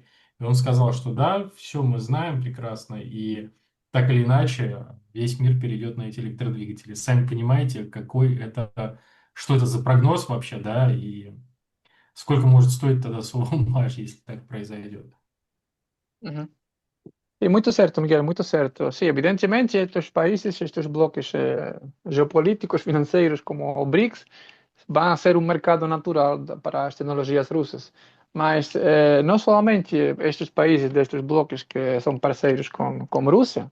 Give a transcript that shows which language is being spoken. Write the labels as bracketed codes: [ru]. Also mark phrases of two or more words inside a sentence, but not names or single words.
[ru] И он сказал, что да, все мы знаем прекрасно, и так или иначе весь мир перейдет на эти электродвигатели. Сами понимаете, какой это, что это за прогноз вообще, да, и сколько может стоить тогда Solar, если так произойдет. Uhum. [pt] E muito certo, Miguel, muito certo. Sim, evidentemente, estes países, estes bloques geopolíticos, financeiros, como o BRICS, vão ser um mercado natural para as tecnologias russas. Mas não somente estes países destes bloques que são parceiros com a Rússia.